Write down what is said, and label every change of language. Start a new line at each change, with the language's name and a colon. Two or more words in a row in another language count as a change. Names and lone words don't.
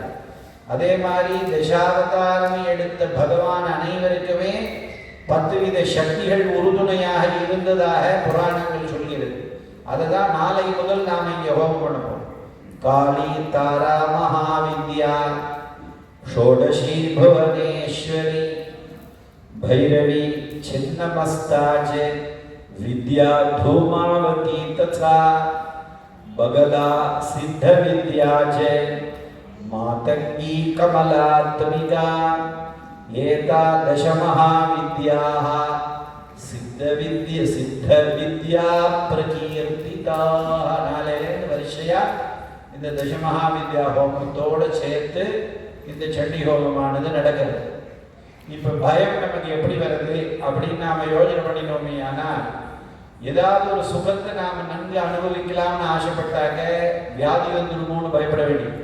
Tamil: அதே மாதிரி தசாவதாரம் எடுத்த பகவான் அனைவருக்குமே 10 வித சக்திகள் உறுதுணையாக இருந்ததாக புராணங்கள் சொல்கிறது. அதுதான் நாளை முதல் நாம் இங்கே ஹோமம் பண்ணணும்.
Sanskrit: काली तारा महाविद्या षोडशी भुवनेश्वरी भैरवी छिन्नमस्ताज विद्या धूमावती तथा बगला सिद्ध विद्या जय मातंगी कमलात्मिका एकादश महाविद्याः सिद्ध विद्या प्रकीर्तिताः. नाले वर्षया
Tamil: இந்த தசமஹாவித்யா ஹோமத்தோடு சேர்த்து இந்த சண்டி ஹோமமானது நடக்கிறது. இப்போ பயம் நமக்கு எப்படி வருது அப்படின்னு நாம் யோஜனை பண்ணினோமே ஆனால், ஏதாவது ஒரு சுகத்தை நாம் நன்கு அனுபவிக்கலாம்னு ஆசைப்பட்டாக்க வியாதி வந்துடுமோன்னு பயப்பட வேண்டியது.